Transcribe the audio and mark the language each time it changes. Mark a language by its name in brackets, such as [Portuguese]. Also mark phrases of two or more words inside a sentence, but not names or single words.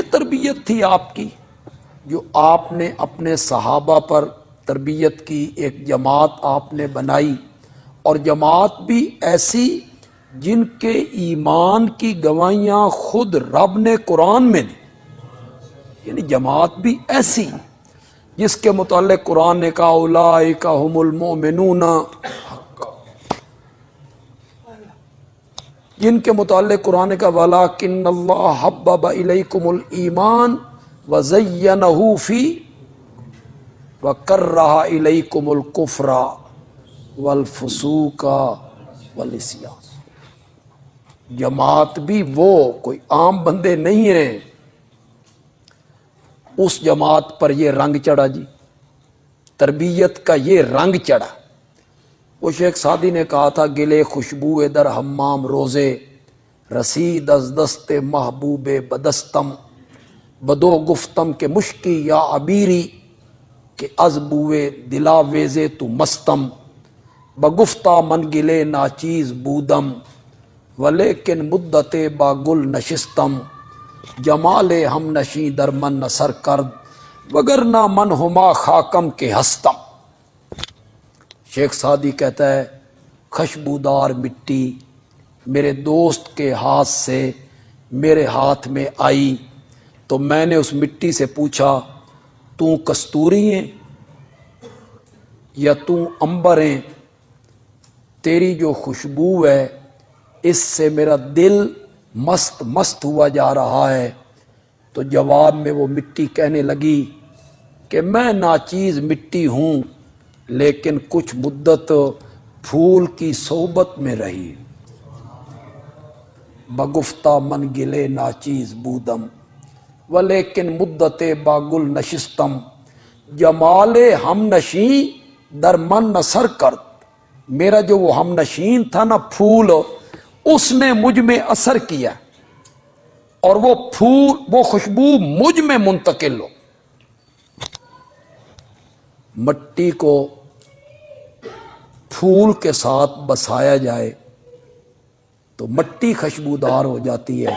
[Urdu] تربیت تھی آپ کی جو آپ نے اپنے صحابہ پر تربیت کی، ایک جماعت آپ نے بنائی، اور جماعت بھی ایسی جن کے ایمان کی گواہیاں خود رب نے قرآن میں دی، یعنی جماعت بھی ایسی جس کے متعلق قرآن نے کہا [Arabic] اولئک ھم المؤمنون حقا۔ [Urdu] جن کے متعلق قرآن کا [Arabic] وَلَٰكِنَّ اللَّهَ حَبَّبَ إِلَيْكُمُ الْإِيمَانَ وَزَيَّنَهُ فِي وَكَرَّهَ إِلَيْكُمُ الْكُفْرَ وَالْفُسُوقَ وَالْعِصْيَانَ۔ [Urdu] جماعت بھی وہ کوئی عام بندے نہیں ہیں، اس جماعت پر یہ رنگ چڑھا جی، تربیت کا یہ رنگ چڑھا۔ وہ شیخ سعدی نے کہا تھا [Persian] گلے خوشبو در حمام روزے، رسید از دست محبوب بدستم، بدو گفتم کہ مشکی یا عبیری، کہ از بوئے دلا ویزے تو مستم، بگفتہ من گلے ناچیز بودم، ولیکن مدت با گل نشستم، جمال ہم نشیں در من نثر کرد، وگرنہ من ہما خاکم کے ہستم۔ [Urdu] شیخ سعدی کہتا ہے خوشبودار مٹی میرے دوست کے ہاتھ سے میرے ہاتھ میں آئی تو میں نے اس مٹی سے پوچھا تو کستوری ہے یا تو عنبر ہے؟ تیری جو خوشبو ہے اس سے میرا دل مست مست ہوا جا رہا ہے۔ تو جواب میں وہ مٹی کہنے لگی کہ میں ناچیز مٹی ہوں لیکن کچھ مدت پھول کی صحبت میں رہی، [Persian] بگفتہ من گلے ناچیز بودم، ولیکن مدت باگل نشستم، جمال ہم نشیں در من نثر کرد، [Urdu] میرا جو وہ ہم نشین تھا نا پھول، اس نے مجھ میں اثر کیا اور وہ پھول وہ خوشبو مجھ میں منتقل ہو۔ مٹی کو پھول کے ساتھ بسایا جائے تو مٹی خوشبودار ہو جاتی ہے۔